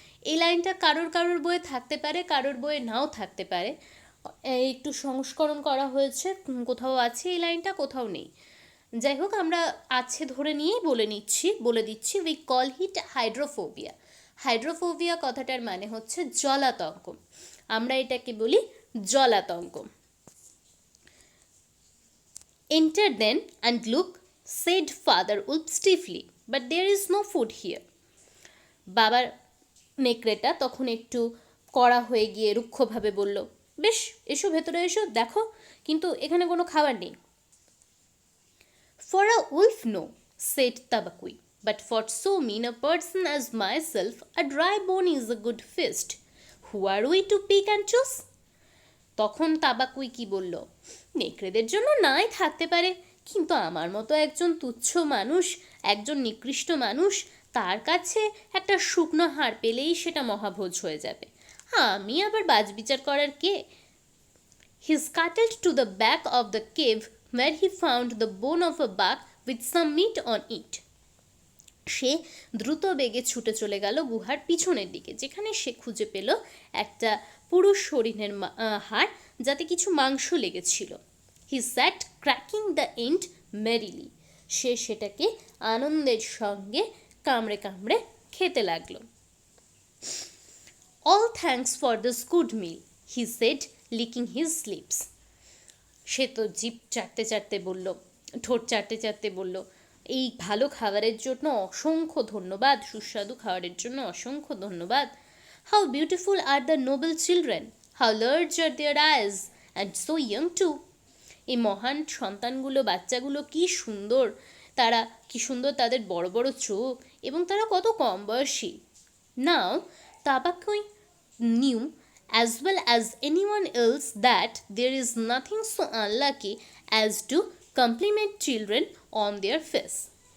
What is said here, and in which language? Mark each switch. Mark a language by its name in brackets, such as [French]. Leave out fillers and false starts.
[Bangla] এই লাইনটা কারোর কারোর বইয়ে থাকতে পারে, কারোর বইয়ে নাও থাকতে পারে, একটু সংস্করণ করা হয়েছে, কোথাও আছে এই লাইনটা, কোথাও নেই। যাই হোক, আমরা আছে ধরে নিয়েই বলে দিচ্ছি [English] We call it hydrophobia. [Bangla] Hydrophobia কথাটার মানে হচ্ছে জলাতঙ্ক, আমরা এটাকে বলি জলাতঙ্ক। [English] Enter then and look, said Father Wolf stiffly, but there is no food here. [Bangla] বাবার নেকড়েটা তখন একটু কড়া হয়ে গিয়ে রুক্ষভাবে বলল, বেশ, এসো ভেতরে এসো, দেখো, কিন্তু এখানে কোনো খাবার নেই। [English] For a wolf, no, said Tabakui, but for so mean a person as myself, a dry bone is a good feast. Who are we to pick and choose? [Bangla] তখন তাবাকুই কি বলল, নেকড়েদের জন্য নাই থাকতে পারে, কিন্তু আমার মতো একজন তুচ্ছ মানুষ, একজন নিকৃষ্ট মানুষ, তার কাছে একটা শুকনো হাড় পেলেই সেটা মহাভোজ হয়ে যাবে, আমি আবার বাজবিচার করার কে? [English] He scuttled to the back of the cave where he found the bone of a buck with some meat on it. [Bangla] সে দ্রুত বেগে ছুটে চলে গেল গুহার পিছনের দিকে, যেখানে সে খুঁজে পেল একটা পুরুষ হরিণের হাড়, যাতে কিছু মাংস লেগেছিল। [English] He sat cracking the end merrily. [Bangla] সে সেটাকে আনন্দের সঙ্গে কামড়ে কামড়ে খেতে লাগলো। [English] All thanks for this good meal, he said, licking his lips. [Bangla] সে তো জিভ চাটতে চাটতে বলল, ঠোঁট চাটতে চাটতে বলল, এই ভালো খাবারের জন্য অসংখ্য ধন্যবাদ, সুস্বাদু খাবারের জন্য অসংখ্য ধন্যবাদ। [English] How beautiful are the noble children, how large are their eyes, and so young too. [Bangla] এই মহান সন্তানগুলো, বাচ্চাগুলো কি সুন্দর, তারা কি সুন্দর, তাদের বড় বড় চোখ, এবং তারা কত কম বয়সী। [English] Now Tabakui knew as well as anyone else that there is nothing so unlucky as to compliment children on their face.